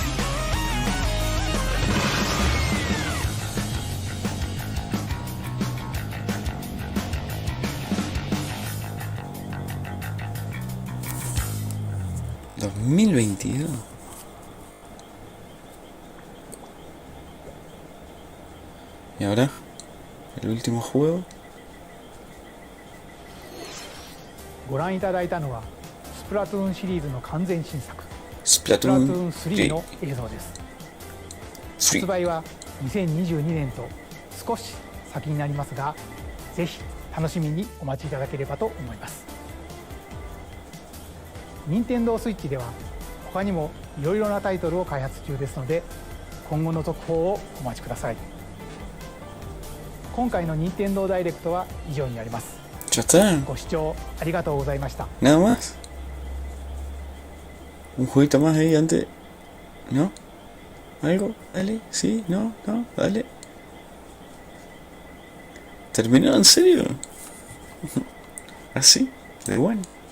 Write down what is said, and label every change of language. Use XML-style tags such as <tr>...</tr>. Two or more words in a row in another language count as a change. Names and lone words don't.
<es>¿2022? ¿Y ahora? ¿El último juego?</es> <ja>ご覧いただいたのはスプラトゥーンシリーズの完全新作スプラトゥーン 3の映像です。発売は2022年と少し先になりますが、ぜひ楽しみにお待ちいただければと思います。任天堂スイッチでは他にもいろいろなタイトルを開発中ですので、今後の続報をお待ちください。今回の任天堂ダイレクトは以上になります。ご視聴ありがとうございました。</ja> <es>Nada más. Un jueguito más ahí antes. ¿No? ¿Algo? Dale. ¿Sí? ¿No? ¿No? Dale. ¿Terminó en serio? ¿Así? ¿De bueno?</es>